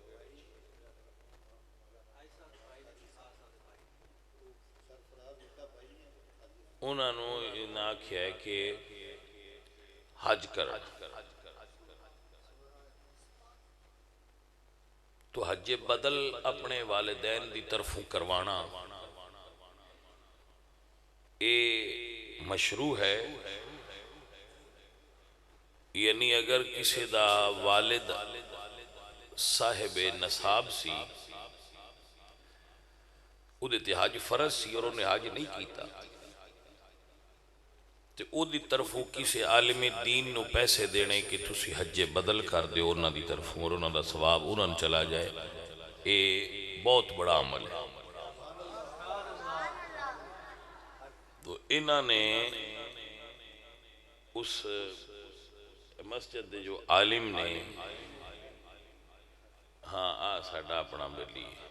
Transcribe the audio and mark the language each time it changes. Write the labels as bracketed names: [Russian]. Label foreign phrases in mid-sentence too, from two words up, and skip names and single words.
[Punjabi] انہوں نے آکھیا ہے کہ حج کرنا تو حج بدل اپنے والدین دی طرفوں کروانا اے مشروع ہے یعنی اگر کسی دا والد صاحب نصاب سی او دے تے حج فرض سی اور انہیں حج نہیں کیتا تے او دی طرفوں کسی عالم دین نو پیسے دینے کہ تسی حج بدل کر دے انہاں دی طرفوں اور انہاں دا ثواب انہاں چلا جائے اے بہت بڑا عمل ہے تو انہاں نے اس مسجد دے جو عالم نے ہاں ساڑھا اپنا بلی